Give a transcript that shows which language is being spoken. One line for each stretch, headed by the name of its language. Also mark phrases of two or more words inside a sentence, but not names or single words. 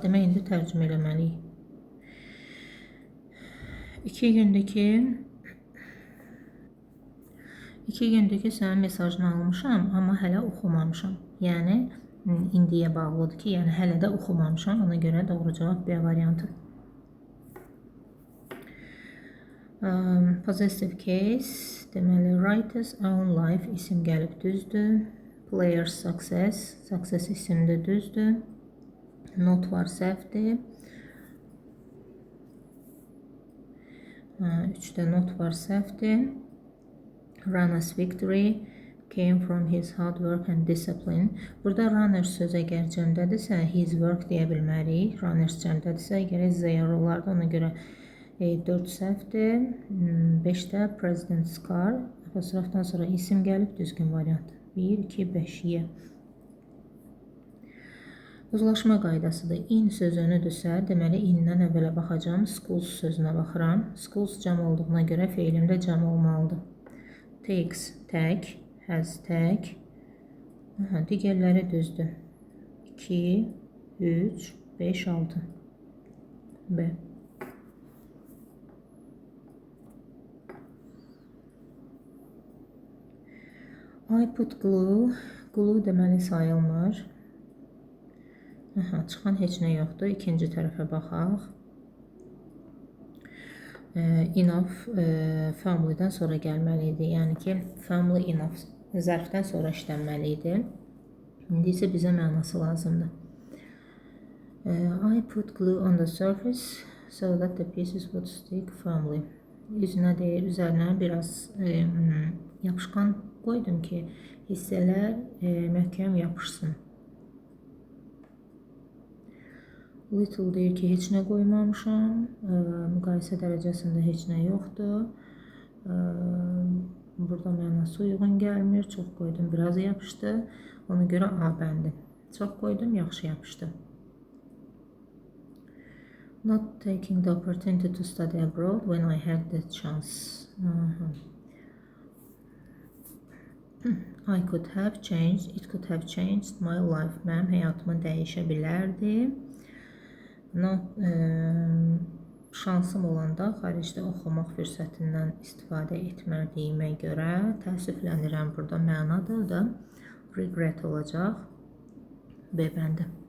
Azerbaijani: Demək, indi tərcümə eləməliyik. 2 gündür ki, sənin mesajını almışam, amma hələ oxumamışam. Yəni, indiyə bağlıdır ki, yəni hələ də oxumamışam. Ona görə doğru cavab B variantı.
English: Possessive case,
Azerbaijani: deməli,
English: writer's own life
Azerbaijani: isim gəlib, düzdür.
English: Player's success,
Azerbaijani: success isimdə, düzdür. Not var, səhvdir. 3-də not var, səhvdir.
English: Runner's victory came from his hard work and discipline.
Azerbaijani: Burada runner söz əgər cəmdədirsə,
English: his work
Azerbaijani: deyə bilmərik. Runners cəmdədirsə, gərək zero olardı. Ona görə 4 səhvdir. 5-də
English: president's car.
Azerbaijani: Apostrofdan sonra isim gəlib, düzgün variant. 1, 2, 5, Y. Uzlaşma qaydasıdır. In sözünüdürsə, deməli, indən əvvələ baxacam. Schools sözünə baxıram. Schools cəm olduğuna görə feilim də cəm olmalıdır. Takes, tək. Has, tək. Digərləri düzdür. 2, 3, 5, 6.
English: B. I put glue.
Azerbaijani: Glue deməli sayılmır. Çıxan heç nə yoxdur. İkinci tərəfə baxaq.
English: Enough family-
Azerbaijani: dən sonra gəlməli idi. Yəni ki,
English: family enough
Azerbaijani: zərfdən sonra işlənməli idi. İndi isə bizə mənası lazımdır.
English: I put glue on the surface so that the pieces would stick firmly.
Azerbaijani: Üzünə deyir, üzərinə biraz yapışqan qoydum ki, hissələr möhkəm yapışsın. Little deyir ki, heç nə qoymamışam. Müqayisə dərəcəsində heç nə yoxdur. Burada mənası uyğun gəlmir. Çox qoydum, biraz yapışdı. Ona görə A bəndi. Çox qoydum, yaxşı yapışdı.
English: Not taking the opportunity to study abroad when I had the chance. I could have changed, it could have changed my life.
Azerbaijani: Mənim həyatımı dəyişə bilərdi. Şansım olanda xaricdə oxumaq fürsətindən istifadə etmədiyimə görə təəssüflənirəm. Burada mənadır da regret olacaq. B bəndi.